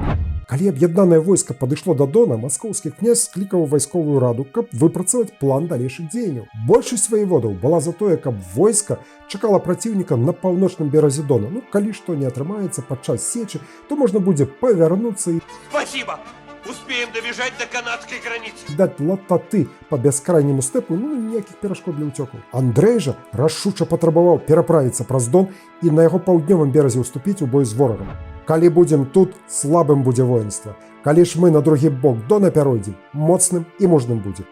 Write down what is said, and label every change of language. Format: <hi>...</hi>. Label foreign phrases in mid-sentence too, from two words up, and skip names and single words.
<be>Калі аб'яднанае войска падышло да Дона, маскоўскі князь склікаў вайсковую раду, каб выпрацаваць план далейшых дзеянняў. Большасць ваеводаў была за тое, каб войска чакала праціўніка на паўночным беразе Дона. Калі што не атрымаецца падчас сечы, то можна будзе павярнуцца і...</be> <ru>Спасибо! Успеем добежать до канадской границы.</ru> <be>Даць лататы па бяскрайняму стэпу, ніякіх перашкод для ўцёкаў. Андрэй жа рашуча патрабаваў пераправіцца праз Дон і на яго паўднёвым беразе ўступіць у бой з ворагам. Калі будзем тут, слабым будзе воінства. Калі ж мы на другі бок Дона пяройдзем, моцным і мужным будзе.</be>